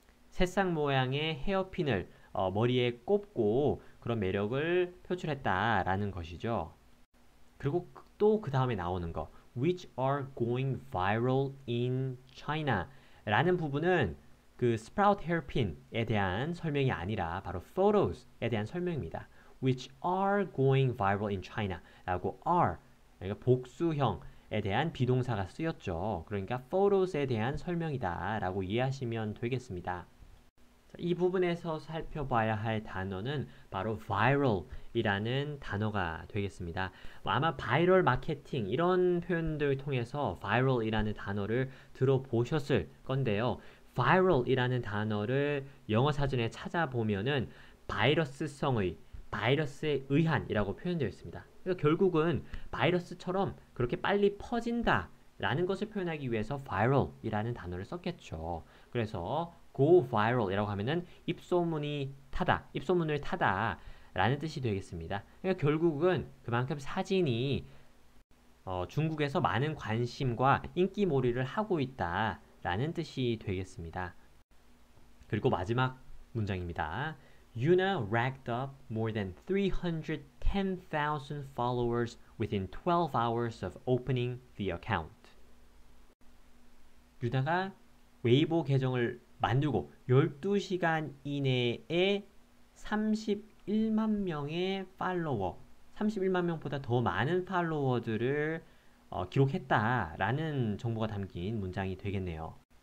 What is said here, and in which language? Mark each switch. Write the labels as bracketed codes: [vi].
[ko] 새싹 모양의 헤어핀을 머리에 꼽고 그런 매력을 표출했다라는 것이죠. 그리고 또 그 다음에 나오는 거 [en] which are going viral in China [ko] 라는 부분은 그 [en] sprout hairpin [ko] 에 대한 설명이 아니라 바로 photos에 대한 설명입니다. [en] which are going viral in China [ko] 라고 are 그러니까 복수형에 대한 비동사가 쓰였죠. 그러니까 photos에 대한 설명이다 라고 이해하시면 되겠습니다. 이 부분에서 살펴봐야 할 단어는 바로 viral이라는 단어가 되겠습니다. 아마 바이럴 마케팅 이런 표현들을 통해서 viral이라는 단어를 들어보셨을 건데요. viral이라는 단어를 영어 사전에 찾아보면은 바이러스성의, 바이러스에 의한이라고 표현되어 있습니다. 그러니까 결국은 바이러스처럼 그렇게 빨리 퍼진다 라는 것을 표현하기 위해서 viral이라는 단어를 썼겠죠. 그래서 go viral 이라고 하면은 입소문이 타다, 입소문을 타다 라는 뜻이 되겠습니다. 그러니까 결국은 그만큼 사진이 중국에서 많은 관심과 인기몰이를 하고 있다 라는 뜻이 되겠습니다. 그리고 마지막 문장입니다. [en] Yuna racked up more than 310,000 followers within 12 hours of opening the account. [ko] 유나가 웨이보 계정을 만들고 12시간 이내에 31만 명의 팔로워, 31만 명보다 더 많은 팔로워들을 기록했다라는 정보가 담긴 문장이 되겠네요.